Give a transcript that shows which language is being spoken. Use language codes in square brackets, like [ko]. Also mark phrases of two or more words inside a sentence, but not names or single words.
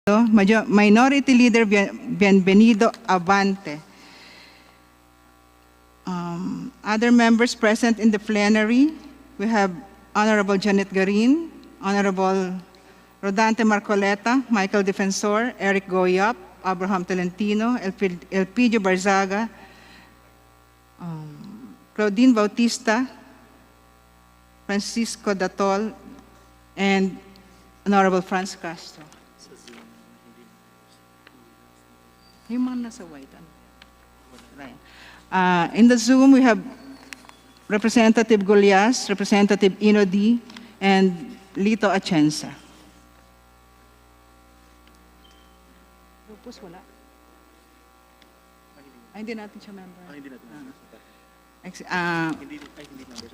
[en] Minority Leader Bienvenido Avante. Other members present in the plenary, we have Honorable Janet Garin, Honorable Rodante Marcoleta, Michael Defensor, Eric Goyap, Abraham Tolentino, Elpidio Barzaga, Claudine Bautista, Francisco Datol, and Honorable Franz Castro. [tl] Yung mga nasa white. [en] Right. In the Zoom, we have Representative Golias, Representative Inodi, and Lito Atienza. [tl] Rupus, wala. Hindi natin siya member. Hindi natin member. Hindi member.